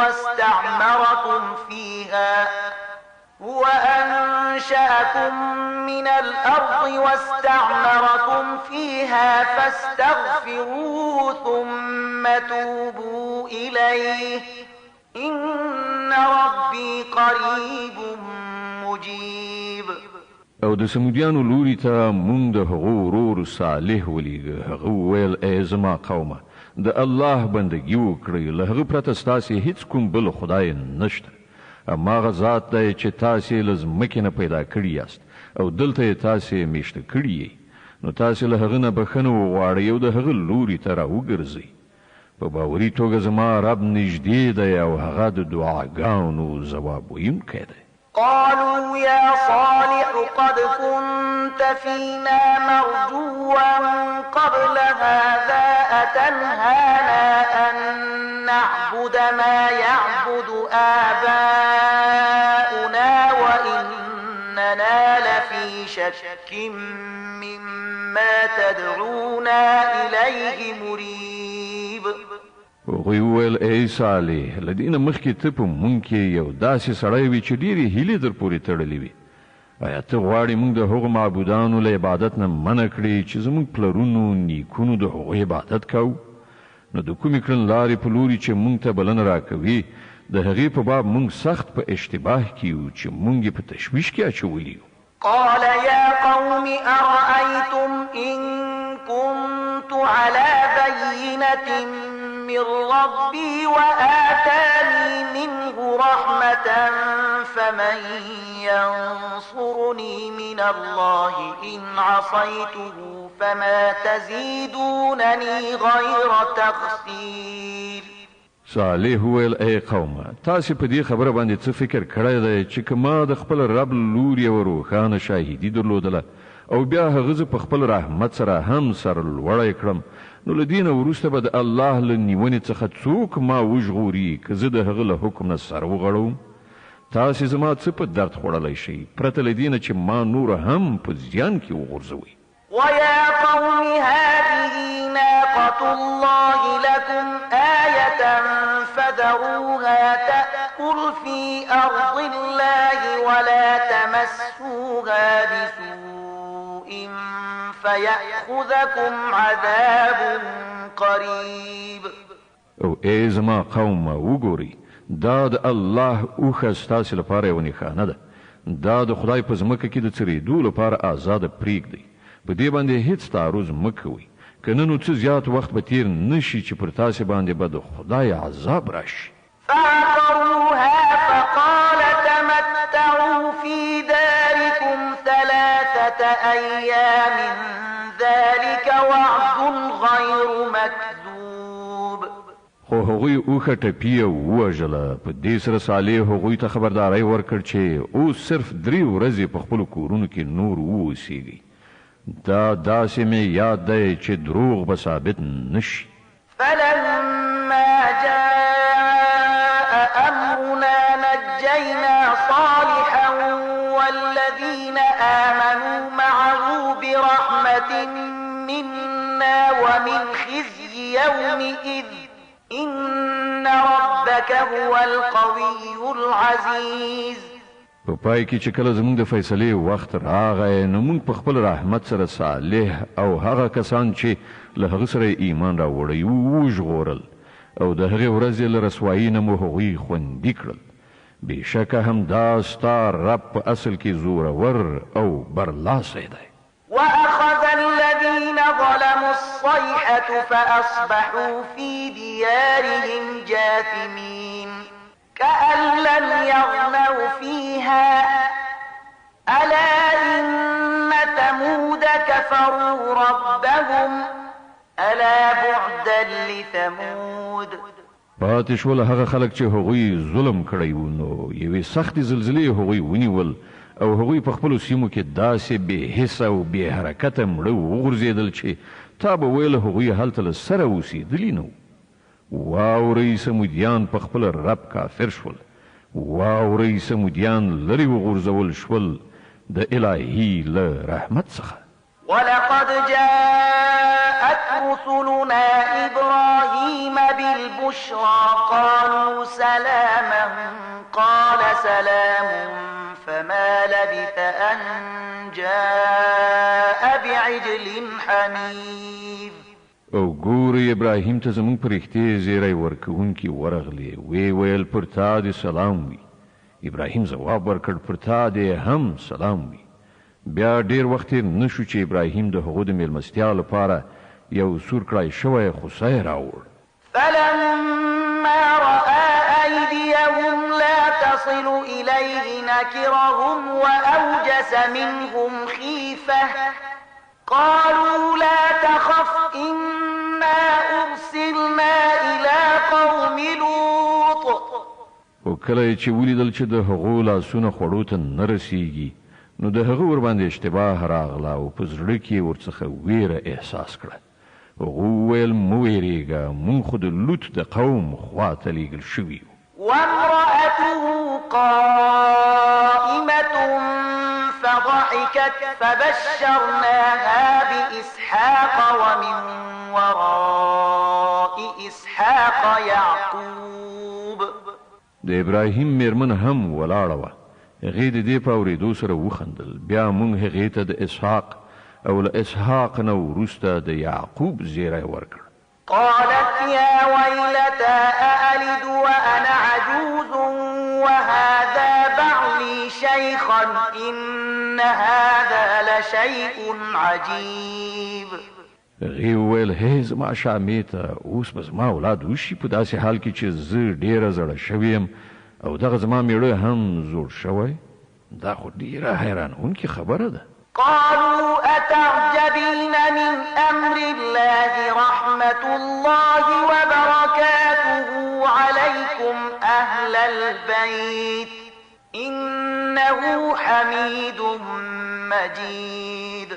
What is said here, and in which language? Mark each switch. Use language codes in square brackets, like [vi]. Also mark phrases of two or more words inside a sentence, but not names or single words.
[ar] واستعمركم فيها فاستغفروه ثم توبوا إليه إن ربي قريب مجيب [ps] او د سمودیانو لوري ته مونږ د هغو ورور صالح ولیږه هغه ویل ای زما قومه د الله بندګي وکړئ له هغه پرته ستاسې هیڅ کوم بل خدای نشته هماغه ذات دی چې تاسې له ځمکې نه پیدا کړي یاست او دلته یې تاسې میشته کړي یې نو تاسې له هغه نه بخښنه وغواړئ او د هغه لوري ته راوګرځئ په باوري توګه زما رب نږدې دی او هغه د دعاګانو ځواب ویونکی دی [ar] قالوا يا صالح قد كنت فينا مرجوا قبل هذا أتنهانا أن نعبد ما يعبد آباؤنا وإننا لفي شك مما تدعونا إليه مريب [ps] هغوی وویل ای صالح له دې نه مخکې ته په مونږ کې یو داسې سړی وي چې ډېرې هیلې در پورې تړلې وي آیا ته غواړې مونږ د هغو معبودانو له عبادت نه منع کړې چې زموږ پلرونو نیکونو د هغوی عبادت کوو نو د کومې کړنلارې په لوري چې مونږ ته بلنه راکوي د هغې په باب مونږ سخت په اشتباه کې یو چې مونږ یې په تشویش کې اچولي یو [ar] قال يا قوم أرأيتم إن كنت على بينة من ربي وآتاني منه رحمة فمن ينصرني من الله إن عصيته فما تزيدونني غير تخسير [ps] صالح ویل ای قومه تاسې په دې خبره باندې څه فکر کړی دی چې که ما د خپل رب لور یوه روښانه شاهدي درلودله او بیا هغه زه په خپل رحمت سره هم سرلوړی کړم نو له دې نه وروسته به د الله له نیونې څخه څوک ما وژغوري که زه د هغه له حکم نه سر وغړوم تاسې زما څه په درد خوړلی شئ پرته له دې نه چې ما نور هم په زیان کې وغورځوئ [ar] ويا قوم هذه ناقة الله لكم آية فذروها تأكل في أرض الله ولا تمسوها بسوء فيأخذكم عذاب قريب [ps] او ای زما قومه وګورئ دا د الله اوښه ستاسې لپاره یوه نښانه ده دا د خدای په ځمکه کې د څرېدو لپاره آزاده پرېږدئ په دې باندې هیڅ تعرض مه کوئ که نه نو څه زیات وخت به تیر نشي چې پر تاسې باندې به د خدای عذاب راشي [ar] فعقروها فقال تمتعوا في داركم 3 أيام ذلك وعد غير مكذوب [ps] خو هغوی اوښه ټپي او ووژله په دې سره صالح هغوی ته خبرداری ورکړ چې اوس صرف 3 ورځې په خپلو کورونو کې نور واوسیږئ دا داسې مې یاد دی چې دروغ به ثابت نشي [ar] فلما جاء أمرنا نجينا صالحا والذين آمنوا معه برحمة منا ومن خزي يومئذ إن ربك هو القوي العزيز [ps] په پای کې چې کله زموږ د فیصلې وخت راغی نو موږ په خپل رحمت سره صالح او هغه کسان چې له هغه سره ایمان راوړی وژغورل او د هغې ورځې له رسوایي نه مو هغوی خوندي کړل. بېشکه همدا ستا رب په اصل کې زورور او برلاسی دی. [ar] وأخذ الذين ظلموا الصيحة فأصبحوا في ديارهم جاثمين كأن لم يغنوا فيها ألا إن ثمود كفروا ربهم ألا بعدا لثمود. [ps] پاتې شول هغه خلک چې هغوی ظلم کړی وو نو یوې سختې زلزلې هغوی ونیول او هغوی په خپلو سیمو کې داسې بې حسه او بې حرکته مړه وغورځېدل چې تا به ویل هغوی هلته له سره اوسېدلي نه وو. واورئ سمودیان په خپل رب کافر شول. واورئ سمودیان لرې وغورځول شول د الهي له رحمت څخه. [ar] ولقد جاءت رسلنا إبراهيم بالبشرى قالوا سلاما قال سلام فما لبث أن جاء بعجل حنيذ. [ps] او ګورې ابراهیم ته زموږ په رښتې زیری ورکوونکي ورغلې وی ویل پر تا دې سلام وي. ابراهیم ځواب ورکړ پر تا دې هم سلام وي. بیا ډیر وخت نه شو چې ابراهیم د هغو د میلمستیا لپاره یو سور کړای شوی خوسی راوړ. [ar] فلما رأى أيديهم لا تصل إليه نكرهم وأوجس منهم خيفة قالوا لا تخف إنا أرسلنا إلى قوم لوط. [ps] او کله چې ولیدل چې د هغو لاسونه خوړو ته نه رسیږي نو د هغه ور باندې اشتباه راغله او په زړه کې ورڅخه ویره احساس کړه. هغه ویل مو ویریږه مونږ خو د لوط د قوم خواته لیږل شوي یو. [ar] وامرأته قائمة فضحكت فبشرناها بإسحاق ومن وراء إسحاق يعقوب. [ps] د ابراهیم میرمن هم ولاړه وه. هغې د دې په اورېدو سره وخندل. بیا موږ هغې ته د اسحاق او له اسحاق نه وروسته د یعقوب زیری ورکړ. [ar] قالت يا ويلتى أألد وأنا عجوز وهذا بعلي شيخا إن هذا لشيء عجيب. [ps] هغې وویل هی زما شامې ته اوس به زما اولاد وشي په داسې حال کې چې زه ډېره زړه شوې یم او دغه زما میړه هم زوړ شوی. دا خو ډېره حیرانوونکې خبره ده. [ar] قالوا أتعجبين من أمر الله رحمة الله وبركاته عليكم أهل البيت إنه حميد مجيد.